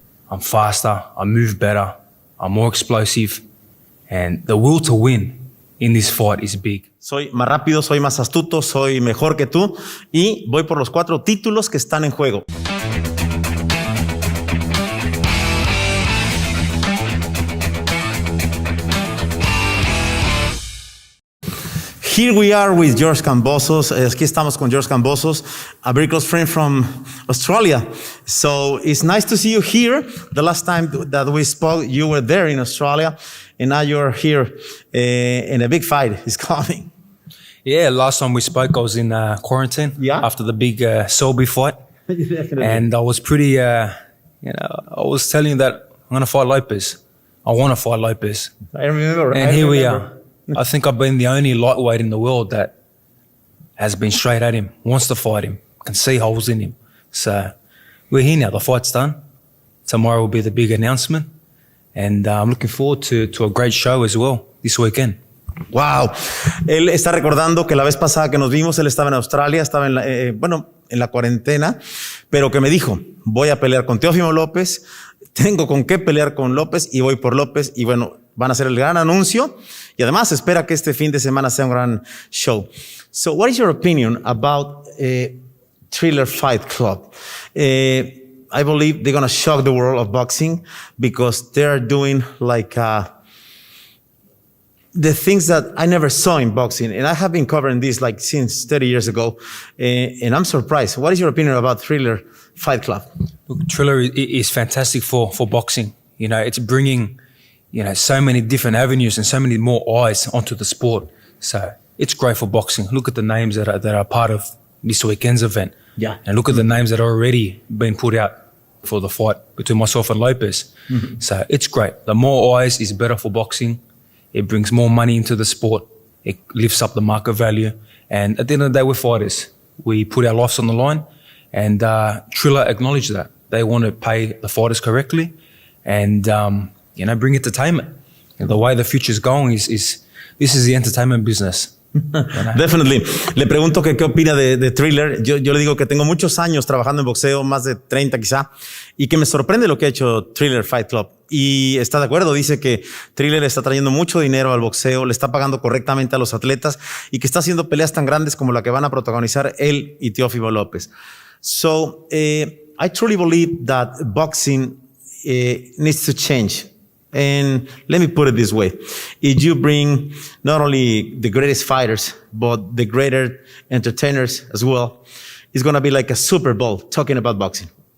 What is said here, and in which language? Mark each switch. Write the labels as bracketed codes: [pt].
[en] I'm faster, I move better, I'm more explosive, and the will to win in this fight is big. [es] Soy más rápido, soy más astuto, soy mejor que tú y voy por los 4 títulos que están en juego. [en] Here we are with George Kambosos. [es] Aquí estamos con George Kambosos, [en] a very close friend from Australia. So it's nice to see you here. The last time that we spoke, you were there in Australia, and now you're here and a big fight is coming. Yeah, last time we spoke, I was in quarantine after the big Selby fight. And I was pretty, I was telling you that I'm going to fight Lopez. I want to fight Lopez. I remember. And here we are. I think I've been the only lightweight in the world that has been straight at him, wants to fight him, can see holes in him. So we're here now. The fight's done. Tomorrow will be the big announcement. And I'm looking forward to a great show as well this weekend. Wow. [es] Él está recordando que la vez pasada que nos vimos, él estaba en Australia, estaba en la cuarentena, pero que me dijo, voy a pelear con Teófimo López, tengo con qué pelear con López y voy por López y bueno, van a hacer el gran anuncio y además espera que este fin de semana sea un gran show. [en] So what is your opinion about Thriller Fight Club? I believe they're going to shock the world of boxing because they're doing like the things that I never saw in boxing. And I have been covering this like since 30 years ago. And I'm surprised. What is your opinion about Thriller Fight Club? Look, Thriller is fantastic for boxing. You know, it's bringing, so many different avenues and so many more eyes onto the sport. So it's great for boxing. Look at the names that are part of this weekend's event. Yeah. And look at the names that are already been put out for the fight between myself and Lopez. Mm-hmm. So it's great. The more eyes is better for boxing. It brings more money into the sport. It lifts up the market value. And at the end of the day, we're fighters. We put our lives on the line. And Thriller acknowledged that. They want to pay the fighters correctly and, bring entertainment. And the way the future's going is this is the entertainment business. Definitely. [es] Le pregunto que qué opina de Thriller. Yo le digo que tengo muchos años trabajando en boxeo, más de 30 quizá, y que me sorprende lo que ha hecho Thriller Fight Club. Y está de acuerdo, dice que Thriller está trayendo mucho dinero al boxeo, le está pagando correctamente a los atletas y que está haciendo peleas tan grandes como la que van a protagonizar él y Teófimo López. [en] So, I truly believe that boxing needs to change. And let me put it this way. If you bring not only the greatest fighters, but the greater entertainers as well, it's going to be like a Super Bowl talking about boxing.